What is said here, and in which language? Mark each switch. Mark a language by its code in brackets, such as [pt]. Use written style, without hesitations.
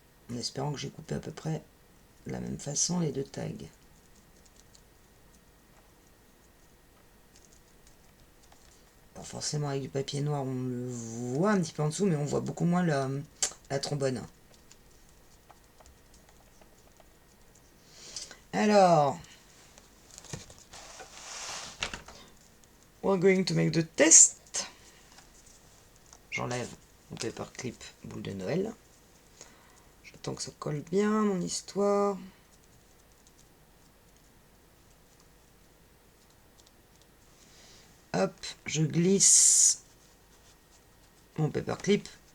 [fr] En espérant que j'ai coupé à peu près de la même façon les deux tags. Pas forcément avec du papier noir, on le voit un petit peu en dessous, mais on voit beaucoup moins la trombone. Alors, [en] we're going to make the test. [fr] J'enlève mon paperclip boule de Noël. J'attends que ça colle bien, mon histoire. Hop, je glisse mon paperclip.